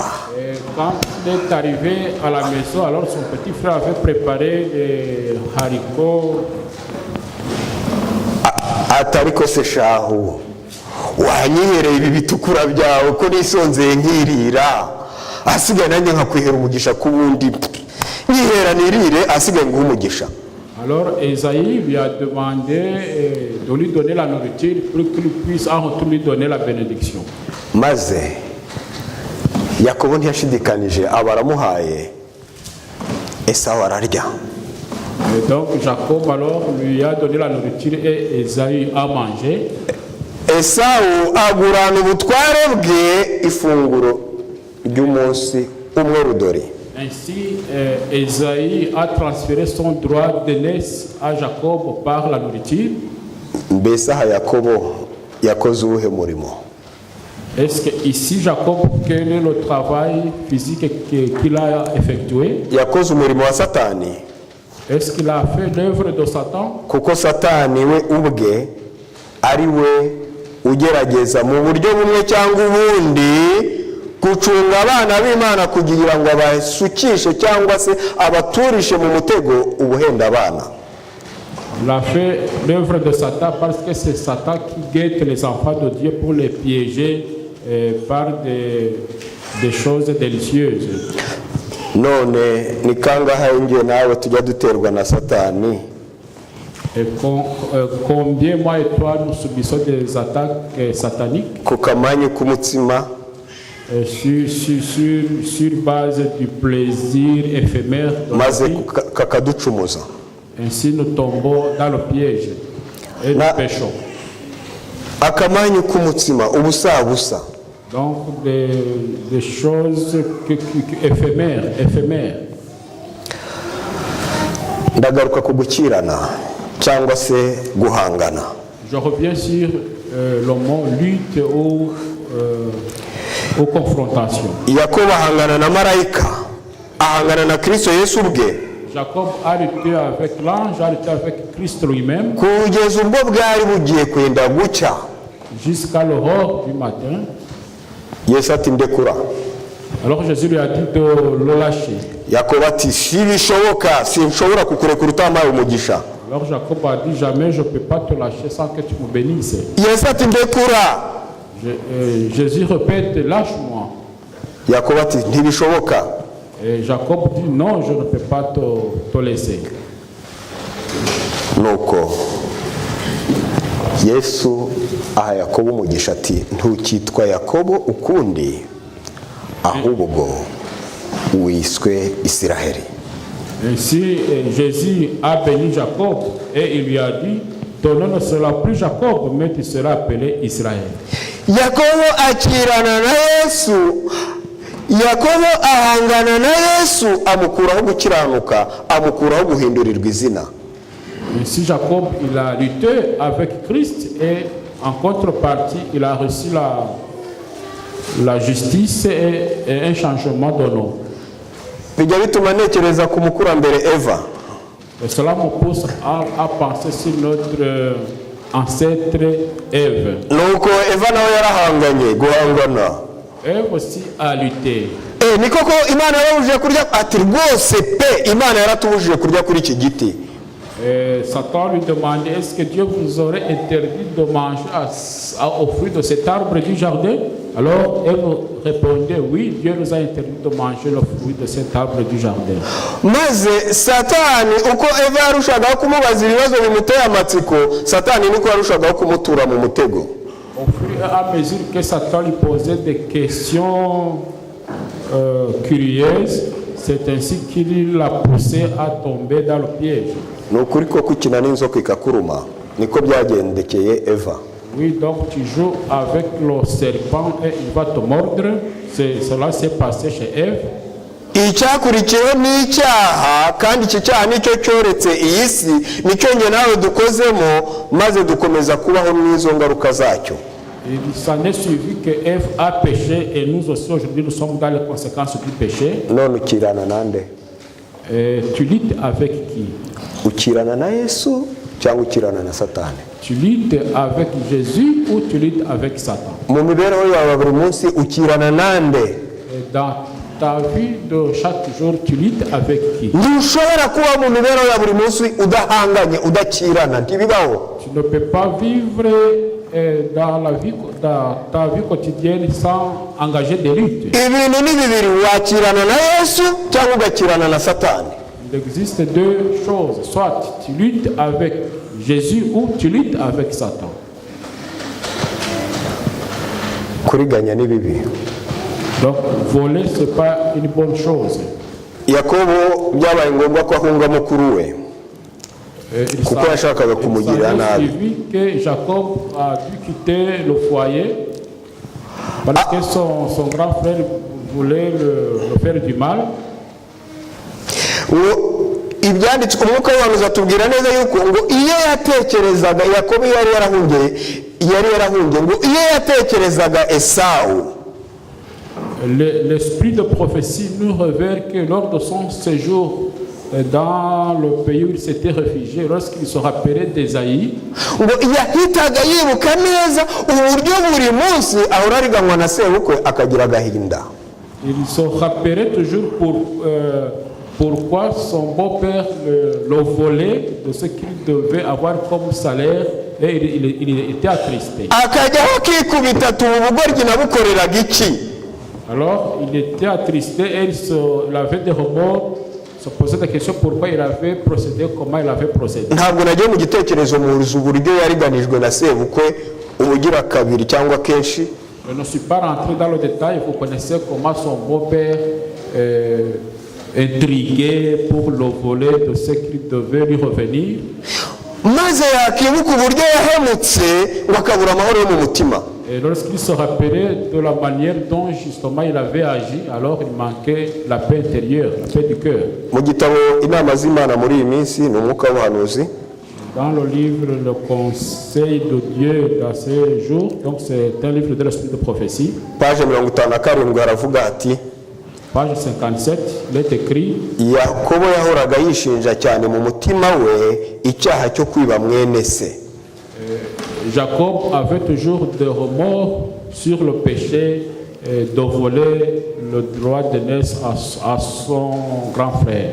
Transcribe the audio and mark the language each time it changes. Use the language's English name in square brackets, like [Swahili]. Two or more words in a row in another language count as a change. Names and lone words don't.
[French] Quand il est arrivé à la maison, alors son petit frère avait préparé des haricots. [Kinyarwanda] Atariko se shahu wanyihereye ibi bitukura byawe ko nisonzeye nkirira asigaye nanjye nkakwihera umugisha ku bundi nyihera nirire asigaye nguha umugisha. [French] Alors Esaïe lui a demandé de lui donner la nourriture pour qu'il puisse en retour lui donner la bénédiction. [Kinyarwanda] Maze Yakobo ntiyashidikanije abaramuhaye Esawu ararya. [French] Et donc Jacob alors lui a donné la nourriture et Esaïe a mangé. [Kinyarwanda] Esawu agurana ubutware bwe ifunguro ry'umunsi umwe rudori. [French] Ainsi, Esaïe a transféré son droit d'aînesse à Jacob par la nourriture. [Kinyarwanda] Mbese aha Yakobo yakoze uwuhe murimo? [French] Est-ce que ici Jacob, quel est le travail physique qu'il a effectué? [Kinyarwanda] Yakoze umurimo wa Satani. [French] Est-ce qu'il a fait l'œuvre de Satan? [Kinyarwanda] Kuko Satani we ubwe ari we ugerageza mu buryo bumwe cyangwa ubundi gucunga abana b'Imana kugira ngo abasukishe cyangwa se abaturishe mu mutego ubuhenda abana. [French] Il a fait l'œuvre de Satan parce que c'est Satan qui guette les enfants de Dieu pour les piéger par des choses délicieuses. [Kinyarwanda] None ni kangahe ngiye nawe tujya duterwa na Satani [French] Et combien moi et toi nous subissons des attaques sataniques [Kinyarwanda] ku kamanyu k'umutsima [French] sur base du plaisir éphémère de la [Kinyarwanda] maze [French] vie. [Kinyarwanda] kakaducumuza. [French] Ainsi nous tombons dans le piège et nous péchons. [Kinyarwanda] Akamanyu k'umutsima ubusa. [French] Donc des choses éphémères. [Kinyarwanda] Ndagaruka ku gukirana cyangwa se guhangana. [French] Je reviens sur le mot lutte ou confrontation. [Kinyarwanda] Yakobo ahangana na marayika, ahangana na Kristo Yesu ubwe. [French] Jacob a lutté avec l'ange, a lutté avec Christ lui-même. [Kinyarwanda] Kugeza ubwo bwari bugiye kwenda gucya. [French] Jusqu'à l'aurore du matin. [Kinyarwanda] Yesu ati ndekura. [French] Alors Jésus lui a dit de le lâcher. [Kinyarwanda] Yakobo ati sibishoboka, sinshobora kukurekura utampaye umugisha. [French] Alors Jacob a dit jamais je ne peux pas te lâcher sans que tu me bénisses. [Kinyarwanda] Yesu ati ndekura. [French] Jésus répète lâche-moi. [Kinyarwanda] Yakobo ati ntibishoboka. [French] Et Jacob dit non, je ne peux pas te laisser. [Kinyarwanda] Nuko Yesu aha Yakobo umugisha ati ntukitwa Yakobo ukundi ahubwo wiswe Isiraheli. [French] Ainsi Jésus a béni Jacob et il lui a dit ton nom ne sera plus Jacob mais tu seras appelé Israël. [Kinyarwanda] Yakobo akirana na Yesu. Yakobo ahangana na Yesu amukuraho gukiranuka, amukuraho guhindurirwa izina. [French] Ainsi Jacob il a lutté avec Christ et en contrepartie il a reçu la justice et un changement de nom. [Kinyarwanda] Bijya bituma ntekereza ku mukurambere Eva. [French] Et cela me pousse à penser sur notre ancêtre Ève. [Kinyarwanda] Nuko Eva nawe yarahanganye guhangana. [French] Ève aussi a lutté. [Kinyarwanda] Ni koko Imana yarabujije kurya ati rwose pe Imana yaratubujije kurya kuri iki giti. [French] Satan lui demandait est-ce que Dieu vous aurait interdit de manger au fruit de cet arbre du jardin? Alors Ève répondait oui, Dieu nous a interdit de manger le fruit de cet arbre du jardin. [Kinyarwanda] Maze Satani uko Eva yarushagaho kumubaza ibibazo bimuteye amatsiko, Satani niko yarushagaho kumutura mu mutego. [French] Au fur et à mesure que Satan lui posait des questions curieuses, c'est ainsi qu'il l'a poussé à tomber dans le piège. [Kinyarwanda] Nukuri ko kukina n'inzoka ikakuruma niko byagendekeye Eva. [French] Oui, donc tu joues avec le serpent et il va te mordre. Cela s'est passé chez Ève. [Kinyarwanda] Icyakurikiyeho n'icyaha kandi iki cyaha nicyo cyoretse iyi si nicyo nge nawe dukozemo maze dukomeza kubaho n'izo ngaruka zacyo. [French] Il s'en est suivi que Ève a péché et nous aussi aujourd'hui nous sommes dans les conséquences du péché. [Kinyarwanda] None ukirana nande? [French] Tu luttes avec qui? [Kinyarwanda] Ukirana na Yesu cyangwa ukirana na Satani? [French] Tu luttes avec Jésus ou tu luttes avec Satan? [Kinyarwanda] Mu mibereho yawe buri munsi ukirana nande? [French] Dans ta vie de chaque jour tu luttes avec qui? [Kinyarwanda] Ntushobora kuba mu mibereho ya buri munsi udahanganye udakirana ntibibaho. [French] Tu ne peux pas vivre dans ta vie quotidienne sans engager des luttes. [Kinyarwanda] Ibintu ni bibiri, wakirana na Yesu cyangwa ugakirana na Satani. [French] Il existe deux choses, soit tu luttes avec Jésus ou tu luttes avec Satan. [Kinyarwanda] Kuriganya ni bibi. [French] Donc voler c'est pas une bonne chose. [Kinyarwanda] Yakobo byabaye ngombwa ko ahunga mukuru we kuko yashakaga kumugirira nabi. [French] Il suivi que Jacob a dû quitter le foyer parce que son grand frère voulait le faire du mal. [Kinyarwanda] Ibyanditswe umwuka w'abantu zatubwira neza yuko ngo iyo yatekerezaga Yakobo yari yarahungiye ngo iyo yatekerezaga Esau. [French] L'esprit de prophétie nous révèle que lors de son séjour dans le pays où il s'était réfugié, lorsqu'il se rappelait d'Ésaïe, [Kinyarwanda] ngo yahitaga yibuka neza uburyo buri munsi ahora ariganywa na sebukwe akagira agahinda. [French] Il se rappelait toujours pourquoi son beau-père le volait de ce qu'il devait avoir comme salaire et il était attristé. [Kinyarwanda] Akajyaho akikubita ati ubu bugoryi nabukoreraga iki? [French] Alors il était attristé et il avait des remords. se poser des questions pourquoi il avait procédé, comment il avait procédé. [Kinyarwanda] ntabwo nagiye mu gitekerezo muzi uburyo yariganijwe na sebukwe ubugira kabiri cyangwa kenshi. [French] Je ne suis pas rentré dans le détail, vous connaissez comment son beau-père intrigué pour le voler de ce qui devait lui revenir. [Kinyarwanda] maze yakibuka uburyo yahemutse ngo akabura amahoro yo mu mutima. [French] Et lorsqu'il se rappelait de la manière dont justement il avait agi, alors il manquait la paix intérieure, la paix du cœur. [Kinyarwanda] mu gitabo inama z'Imana muri iyi minsi ni umwuka w'ubuhanuzi. [French] Dans le livre Le Conseil de Dieu dans ces jours, donc c'est un livre de l'esprit de prophétie. [Kinyarwanda] Page 57 haravuga ati, [French] Page 57, il est écrit, [Kinyarwanda] Yakobo yahoraga yishinja cyane mu mutima we icyaha cyo kwiba mwene se. [French] Jacob avait toujours des remords sur le péché de voler le droit d'aînesse à son grand frère.